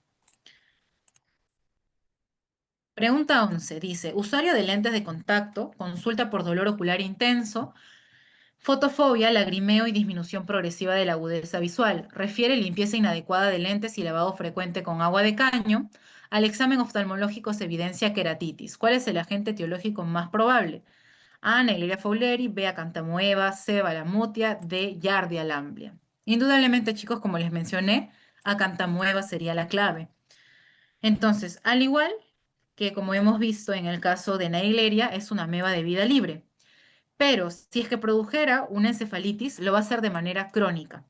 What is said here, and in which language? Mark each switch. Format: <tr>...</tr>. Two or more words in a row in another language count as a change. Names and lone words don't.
<es>Pregunta 11 dice, usuario de lentes de contacto, consulta por dolor ocular intenso, Fotofobia, lagrimeo y disminución progresiva de la agudeza visual. Refiere limpieza inadecuada de lentes y lavado frecuente con agua de caño. Al examen oftalmológico se evidencia queratitis. ¿Cuál es el agente etiológico más probable? A. Naegleria fowleri, B. Acanthamoeba, C. Balamutia, D. Giardia lamblia. Indudablemente, chicos, como les mencioné, Acanthamoeba sería la clave. Entonces, al igual que como hemos visto en el caso de Naegleria, es una ameba de vida libre. Pero si es que produjera una encefalitis, lo va a hacer de manera crónica.</es>